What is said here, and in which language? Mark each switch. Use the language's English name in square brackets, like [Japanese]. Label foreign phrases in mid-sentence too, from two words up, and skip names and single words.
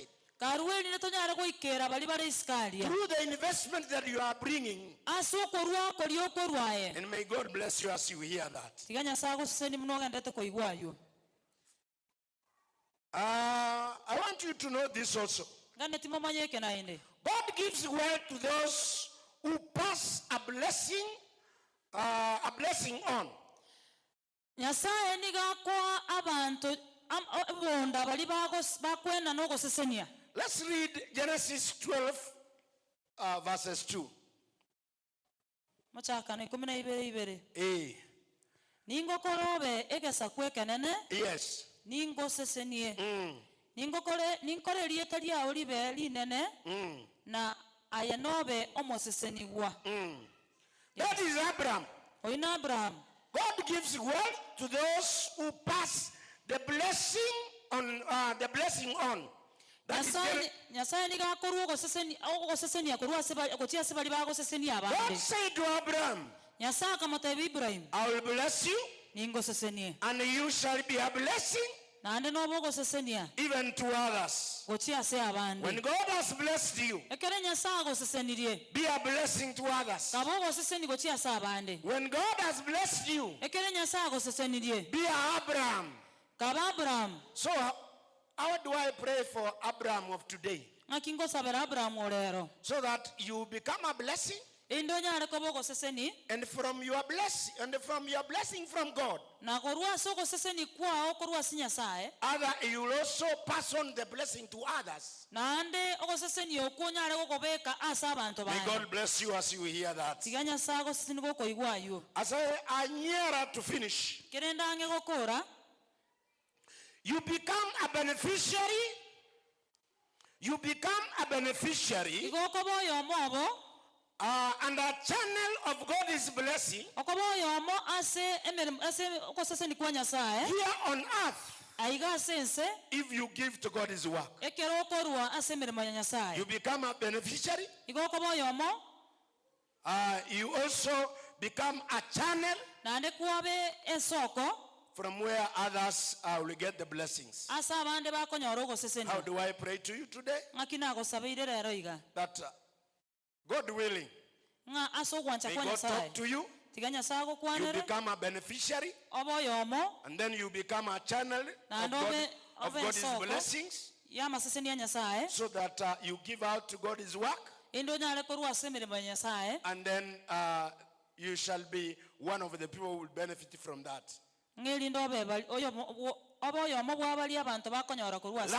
[Gusii] karueli netonyara goikera bali bare iskaria [English] Through the investment that you are bringing. [Gusii] ase okorwa kori okorwaye [English] And may God bless you as you hear that. [Gusii] tiga Nyasaye agoseseni muno gendete koigwayo. [English] I want you to know this also. [Gusii] Gane timomanyeke naende [English] God gives wealth to those who pass a blessing on. [Gusii] Nyasaye nigakoa abantu bonda bali bakwena nogosesenia. [English] Let's read Genesis 12 verses 2. [Gusii] Mochakano 12:2 A. Ningokorobe egesa kwekenene [English] Yes. [Gusii] ningosesenie Mm. ninkore lieta liao libe linene na ayenobe omoseseniwa. [English] That is Abraham. [Gusii] Oina Abraham [English] God gives wealth to those who pass the blessing on. That is [Gusii] Nyasaye nigakorwa ogosesenia korwa gochia se bali bagosesenia [English] God [Gusii] abande. [English] said to Abraham, [Gusii] Nyasaye akamwambia Ibrahim [English] I will bless you, [Gusii] ningosesenie [English] and you shall be a blessing [Gusii] nande nobo gosesenia [English] even to others. [Gusii] gochia se abande. [English] When God has blessed you, [Gusii] Ekere Nyasaye agosesenirie [English] be a blessing to others. [Gusii] kabo goseseni gochia se abande. [English] When God has blessed you, [Gusii] Ekere Nyasaye agosesenirie [English] be a Abraham. [Gusii] kaba Abraham [English] So, how do I pray for Abraham of today? [Gusii] ngakingo sabera Abraham orero [English] So that you become a blessing, [Gusii] indo nyare kobo goseseni [English] and from your blessing from God, [Gusii] na korwa so goseseni kwao korwa si Nyasaye [English] you will also pass on the blessing to others. [Gusii] nande ogoseseni okunyare gokobeka asa abantu [English] May [Gusii] bane. [English] God bless you as you hear that. [Gusii] Tiga Nyasaye agoseseni gokoigwayo [English] As I am nearer to finish, [Gusii] kerenda ange gokora [English] you become a beneficiary. You become a beneficiary [Gusii] igokoboyo omobo [English] and a channel of God's blessing [Gusii] okoboyo omo ase okoseseni kwa Nyasaye [English] here on earth [Gusii] aiga sense [English] if you give to God's work. [Gusii] ekero okorwa ase emirimo ya Nyasaye [English] You become a beneficiary. [Gusii] igokoboyo omo [English] You also become a channel [Gusii] nande kuabe esoko [English] from where others will get the blessings. [Gusii] asa abande bakonyora ogoseseni. [English] How do I pray to you today? [Gusii] Ngakina agosabeire rero iga [English] That God willing, [Gusii] nga ase ogwancha [English] may [Gusii] kwa [English] God [Gusii] Nyasaye [English] talk to you. [Gusii] tiga Nyasaye [English] You [Gusii] gokwanere [English] become a beneficiary, [Gusii] oboyo omo [English] and then you become a channel of, of God's blessings, [Gusii] ya maseseni ya Nyasaye [English] so that you give out to God's work, [Gusii] indo nyare korwa ase emirimo ya Nyasaye [English] and then you shall be one of the people who will benefit from that. [Gusii] ngelindo obeba oboyo omo bwabali abantu bakonyora korwa ase